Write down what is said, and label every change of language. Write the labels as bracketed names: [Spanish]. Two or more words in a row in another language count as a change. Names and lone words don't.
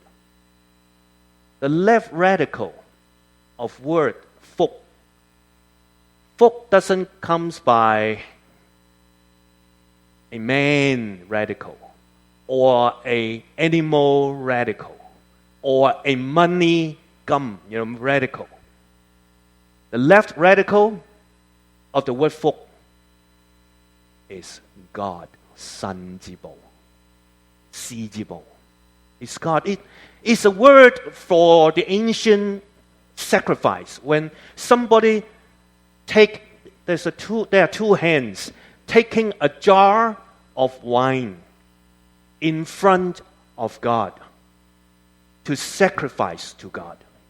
[English] The left radical of word "福," doesn't come by a man radical, or a animal radical, or a money gum radical. The left radical of the word "福" is God, [Chinese] 神之寶, 師之寶. [English] It's God. It's a word for the ancient sacrifice. When somebody there are two hands taking a jar of wine in front of God to sacrifice to God.